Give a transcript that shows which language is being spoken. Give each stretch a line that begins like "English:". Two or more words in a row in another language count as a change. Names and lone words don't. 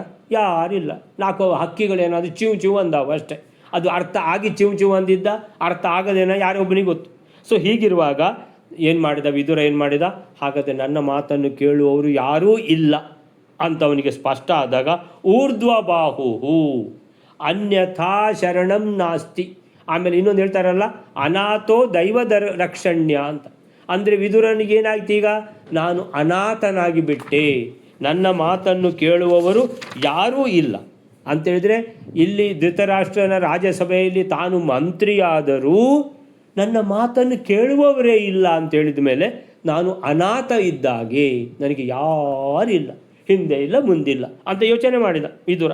Kannada: ಯಾರಿಲ್ಲ. 4 ಹಕ್ಕಿಗಳೇನಾದರೂ ಚಿವ್ ಅಂದಾವು ಅಷ್ಟೇ. ಅದು ಅರ್ಥ ಆಗಿ ಚಿವ್ ಅಂದಿದ್ದ, ಅರ್ಥ ಆಗದೇನೋ ಯಾರೊಬ್ಬನಿಗೆ ಗೊತ್ತು. ಸೊ ಹೀಗಿರುವಾಗ ವಿದುರ ಏನು ಮಾಡಿದ? ಹಾಗಾದರೆ ನನ್ನ ಮಾತನ್ನು ಕೇಳುವವರು ಯಾರೂ ಇಲ್ಲ ಅಂತವನಿಗೆ ಸ್ಪಷ್ಟ ಆದಾಗ,
Sanskrit: ಊರ್ಧ್ವಬಾಹು ಅನ್ಯಥಾ ಶರಣಂ ನಾಸ್ತಿ.
Kannada: ಆಮೇಲೆ ಇನ್ನೊಂದು ಹೇಳ್ತಾರಲ್ಲ,
Sanskrit: ಅನಾಥೋ ದೈವದ ರಕ್ಷಣ್ಯ
Kannada: ಅಂತ. ಅಂದರೆ ವಿದುರನಿಗೆ ಏನಾಯ್ತು? ಈಗ ನಾನು ಅನಾಥನಾಗಿ ಬಿಟ್ಟೆ, ನನ್ನ ಮಾತನ್ನು ಕೇಳುವವರು ಯಾರೂ ಇಲ್ಲ ಅಂತೇಳಿದರೆ, ಇಲ್ಲಿ ಧೃತರಾಷ್ಟ್ರನ ರಾಜ್ಯಸಭೆಯಲ್ಲಿ ತಾನು ಮಂತ್ರಿಯಾದರೂ ನನ್ನ ಮಾತನ್ನು ಕೇಳುವವರೇ ಇಲ್ಲ ಅಂತೇಳಿದ ಮೇಲೆ ನಾನು ಅನಾಥ ಇದ್ದಾಗೆ, ನನಗೆ ಯಾರಿಲ್ಲ, ಹಿಂದೆ ಇಲ್ಲ ಮುಂದಿಲ್ಲ ಅಂತ ಯೋಚನೆ ಮಾಡಿದ ವಿದುರ.